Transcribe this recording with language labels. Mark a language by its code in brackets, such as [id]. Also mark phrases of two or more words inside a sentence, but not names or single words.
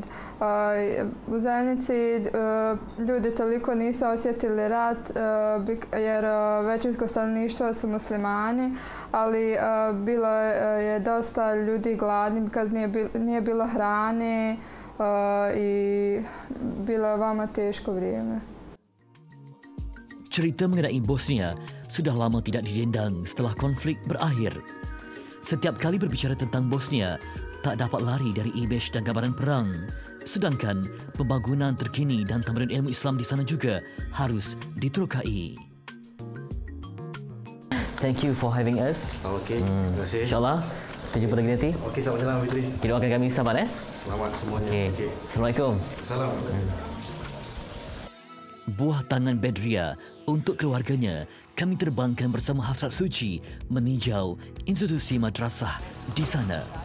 [bs] U Zenici ljudi toliko nisu osjetili rat jer većinsko stanovništvo su muslimani, ali bilo je dosta ljudi gladni kad nije bilo hrane i bilo je veoma teško vrijeme. [ms] Cerita mengenai Bosnia sudah lama tidak didendang setelah konflik berakhir. Setiap kali berbicara tentang Bosnia, tak dapat lari dari imej dan gambaran perang. Sedangkan pembangunan terkini dan tambahan ilmu Islam di sana juga harus diterokai. [en] Thank you for having us. [ms] Okey, terima kasih. InsyaAllah, kita jumpa lagi nanti. Okey, selamat jalan Fitri. Kita doakan kami selamat Selamat semuanya. Okay. Assalamualaikum. Salam. Buah tangan Bedria untuk keluarganya, kami terbangkan bersama hasrat suci meninjau institusi madrasah di sana.